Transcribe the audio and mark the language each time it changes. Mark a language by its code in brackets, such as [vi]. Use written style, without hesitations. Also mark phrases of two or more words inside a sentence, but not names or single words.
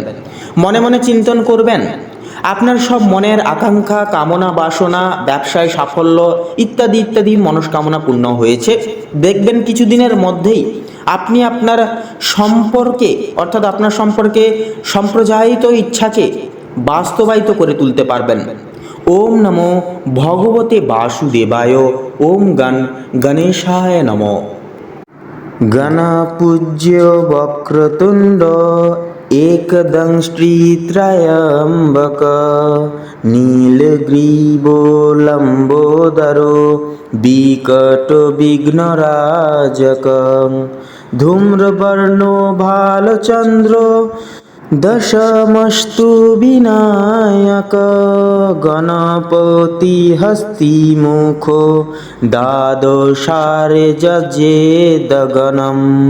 [bn] মনে মনে চিন্তন করবেন আপনার সব মনের আকাঙ্ক্ষা কামনা বাসনা, ব্যবসায় সাফল্য ইত্যাদি ইত্যাদি মনস্কামনা পূর্ণ হয়েছে। দেখবেন কিছুদিনের মধ্যেই আপনি আপনার সম্পর্কে অর্থাৎ আপনার সম্পর্কে সম্প্রজায়িত ইচ্ছাকে বাস্তবায়িত করে তুলতে পারবেন। [sa] ওম নমো ভগবতে বাসুদেবায়। ওম গণেশায় নমঃ। গণপূজ্য বক্রতুণ্ড एकदंष्ट्रीत्रयम्बक नीलग्रीवो लम्बोदरो विकटविघ्नराजक धूम्रवर्णो भालचन्द्रो दशमस्तु विनायक गणपति हस्तिमुखो द्वादशारे जजेदगणम्।